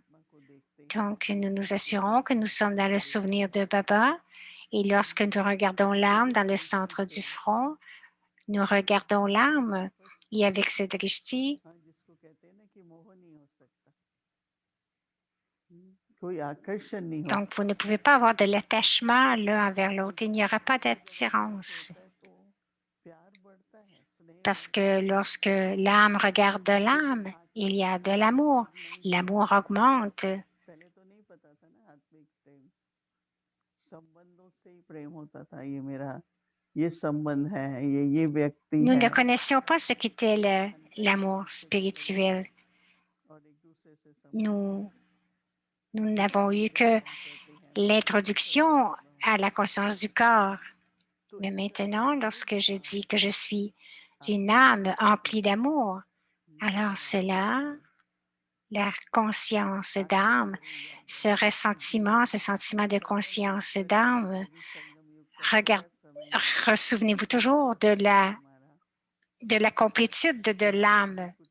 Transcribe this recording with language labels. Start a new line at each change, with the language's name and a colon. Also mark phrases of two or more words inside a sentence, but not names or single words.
French: Donc, nous nous assurons que nous sommes dans le souvenir de Baba et lorsque nous regardons l'âme dans le centre du front, nous regardons l'âme et avec ce drishti, donc vous ne pouvez pas avoir de l'attachement l'un envers l'autre. Il n'y aura pas d'attirance. Parce que lorsque l'âme regarde l'âme, il y a de l'amour. L'amour augmente.
Hindi: से ही प्रेम होता था, ये मेरा ये संबंध है, ये व्यक्ति
French: Nous ne
Hindi: है,
French: connaissions pas ce qu'était l'amour spirituel.
Hindi: और एक दूसरे से संबंध
French: Nous, nous n'avons eu que l'introduction à la conscience du corps. Mais maintenant, lorsque je dis que je suis une âme emplie d'amour, alors cela, la conscience d'âme, ce ressentiment, ce sentiment de conscience d'âme, ressouvenez-vous toujours de la complétude de l'âme,